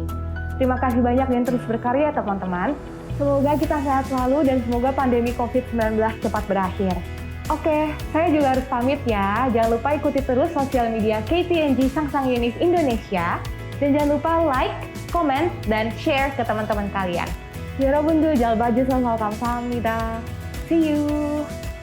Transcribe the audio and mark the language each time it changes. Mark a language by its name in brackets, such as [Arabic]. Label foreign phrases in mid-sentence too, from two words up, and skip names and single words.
[Indonesian] Terima kasih banyak dan terus berkarya teman-teman. Semoga kita sehat selalu dan semoga pandemi COVID-19 cepat berakhir. Oke, saya juga harus pamit ya. Jangan lupa ikuti terus sosial media KTNG Sangsang Unif Indonesia. Dan jangan lupa [English] like, comment, [Indonesian] dan share ke teman-teman kalian. [Korean] 여러분들 잘 봐주셔서 감사합니다. [English] See you!